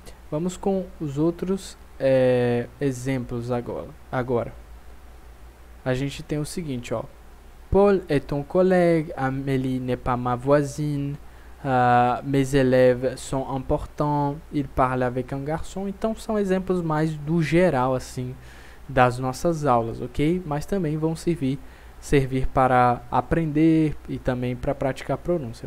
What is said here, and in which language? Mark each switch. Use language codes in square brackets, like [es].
[pt] Vamos com os outros exemplos agora. A gente tem o seguinte, ó. [fr] Paul est ton collègue, Amélie n'est pas ma voisine, mes élèves sont importants, il parle avec un garçon. [pt] Então são exemplos mais do geral assim das nossas aulas, ok? Mas também vão servir para aprender e também para praticar pronúncia.